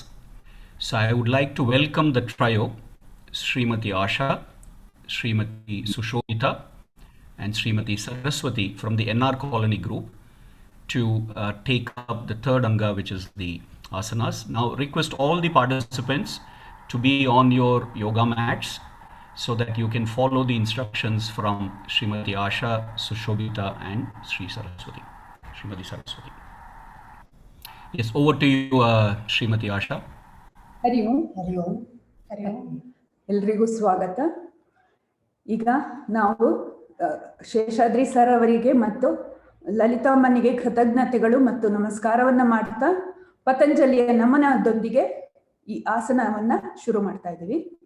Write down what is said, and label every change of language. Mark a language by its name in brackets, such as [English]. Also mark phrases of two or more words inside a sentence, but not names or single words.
[English] So I would like to welcome the trio, Srimati Asha, Srimati Sushobita, and Srimati Saraswati from the NR Colony group to take up the third Anga, which is the asanas. Now request all the participants to be on your yoga mats so that you can follow the instructions from Srimati Asha, Sushobita, and Srimati Saraswati. Yes, over to you, Srimati Asha. [Sanskrit] ಹರಿ ಓಂ ಹರಿ ಓಂ ಹರಿ ಓಂ. [Kannada] ಎಲ್ರಿಗೂ ಸ್ವಾಗತ. ಈಗ ನಾವು ಶೇಷಾದ್ರಿ ಸರ್ ಅವರಿಗೆ ಮತ್ತು ಲಲಿತಾಮ್ಮನಿಗೆ ಕೃತಜ್ಞತೆಗಳು ಮತ್ತು ನಮಸ್ಕಾರವನ್ನ ಮಾಡ್ತಾ ಪತಂಜಲಿಯ ನಮನದೊಂದಿಗೆ ಈ ಆಸನವನ್ನ ಶುರು ಮಾಡ್ತಾ ಇದ್ದೀವಿ.